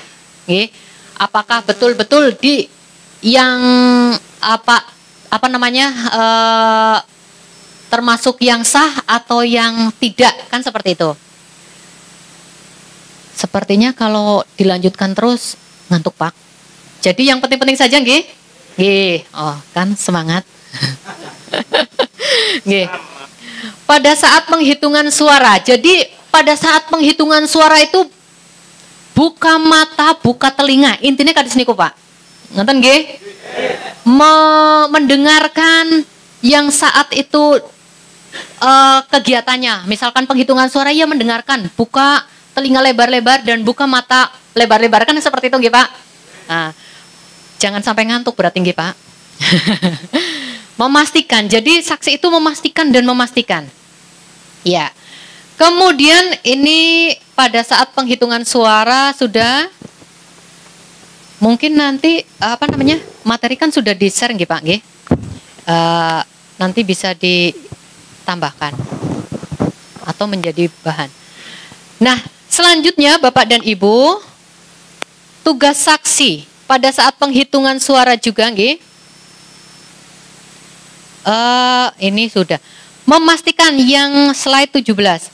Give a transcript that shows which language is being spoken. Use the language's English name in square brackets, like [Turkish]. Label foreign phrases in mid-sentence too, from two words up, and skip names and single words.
[Indonesian] Apakah betul-betul di yang termasuk yang sah atau yang tidak, kan seperti itu. Sepertinya kalau dilanjutkan terus ngantuk, Pak. Jadi yang penting-penting saja, nggih. Nggih. Oh, kan semangat. Nggih. Pada saat penghitungan suara. Jadi pada saat penghitungan suara itu buka mata, buka telinga. Intinya [Javanese] kadis niku, [Indonesian] Pak. [Javanese] Ngoten nggih? [Indonesian] Mendengarkan yang saat itu kegiatannya. Misalkan penghitungan suara, ya mendengarkan, buka telinga lebar-lebar dan buka mata lebar-lebar, kan seperti itu nggih, Pak. Nah, jangan sampai ngantuk berarti nggih, Pak. Memastikan. Jadi saksi itu memastikan dan memastikan. Ya. Kemudian ini pada saat penghitungan suara sudah, mungkin nanti materi kan sudah di-share nggih, Pak, nggih. Nanti bisa ditambahkan atau menjadi bahan. Nah, selanjutnya Bapak dan Ibu, tugas saksi pada saat penghitungan suara juga, nggih. Ini sudah memastikan yang slide 17.